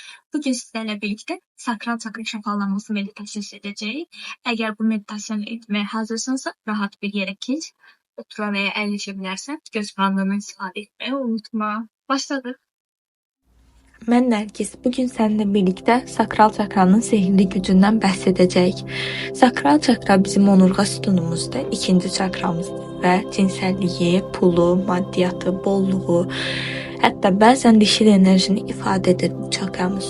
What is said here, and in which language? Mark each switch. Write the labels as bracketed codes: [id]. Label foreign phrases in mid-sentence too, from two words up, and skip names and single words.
[tr] Bugün sizlerle birlikte sakral çakra şafalanması meditasiyası edeceğiz. Eğer bu meditasyon etmeye hazırsansa rahat bir yere geç. Otura veya əyləşə göz bandını istifadə etmeyi unutma. Başladık. [az] Mən Nərgiz, bugün səninlə birlikdə sakral çakranın sehirli gücündən bəhs edəcəyik. Sakral çakra bizim onurğa sütunumuzdur, ikinci çakramızdır və cinsəlliyi, pulu, maddiyatı, bolluğu, hətta bəzən dişil enerjini ifadə edir bu çakramız.